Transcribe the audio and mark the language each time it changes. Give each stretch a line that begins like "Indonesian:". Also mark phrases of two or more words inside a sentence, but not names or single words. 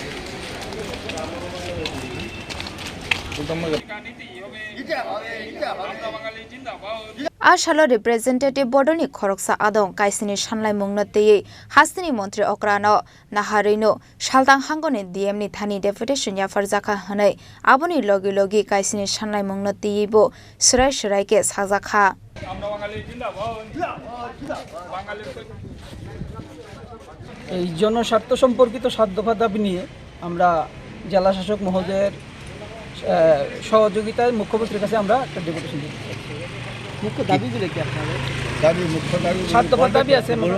Kok Borok: Phasalo representative bodoni Khorang adong Kaisni Saklaimung na tiye Hastini Montri Okrano Naharino saltak hangko ni DistrictNi Thani Deputation Yapharkha hanai aboni logi Kaisni Saklaimung na tiye bo serai ke sajakha.
Bangla: এই জনস্বার্থ সম্পর্কিত ৭ দফা দাবি নিয়ে আমরা জেলা শাসক মহোদয়ের সহযোগিতায় মুখ্যমন্ত্রীর কাছে আমরা একটা ডেপুটেশন দিতে চাচ্ছি। মুখ্য দাবিগুলো কি আপনাদের? মুখ্য দাবি ৭ দফা দাবি আছে।